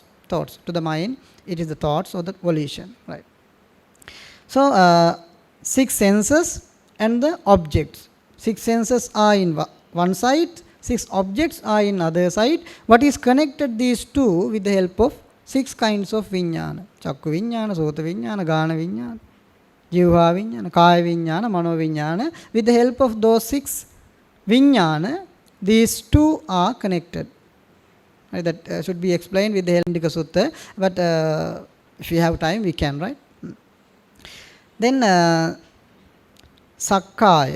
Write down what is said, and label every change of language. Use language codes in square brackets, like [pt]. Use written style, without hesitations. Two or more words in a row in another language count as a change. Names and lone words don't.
[en] To the mind, it is the thoughts or the volition, right? So 6 senses and the objects. 6 senses are in one side, 6 objects are in other side. What is connected these two with the help of 6 kinds of viññāna? [pi] Chakku viññāna, sota viññāna, gāna viññāna, jivha viññāna, kaya viññāna, mano viññāna. [en] With the help of those 6 viññāna, these two are connected. Right, that should be explained with the help of Indika Sutta, but if we have time, we can, right? Then Sakkaya.